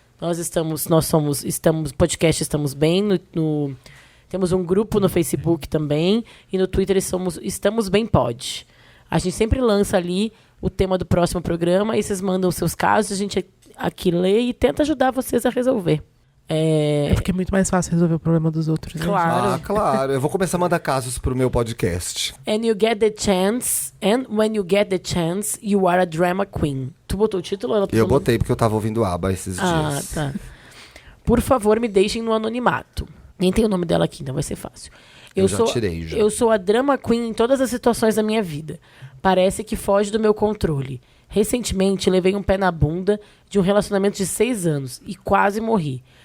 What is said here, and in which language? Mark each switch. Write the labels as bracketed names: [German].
[Portuguese] Estamos podcast Estamos Bem, temos um grupo no Facebook também e no Twitter Estamos Bem Pod. A gente sempre lança ali o tema do próximo programa e vocês mandam os seus casos, a gente aqui lê e tenta ajudar vocês a resolver. É porque é muito mais fácil resolver o problema dos outros. Né? Claro. Ah, claro. Eu vou começar a mandar casos pro meu podcast. [English] And when you get the chance, you are a drama queen. [Portuguese] Tu botou o título? Ou ela tá Eu falando? botei porque eu tava ouvindo ABBA esses dias. Tá. Por favor, me deixem no anonimato. Nem tem o nome dela aqui, então vai ser fácil. Eu já tirei, já. Eu sou a drama queen em todas as situações da minha vida. Parece que foge do meu controle. Recentemente, levei um pé na bunda de um relacionamento de 6 anos e quase morri.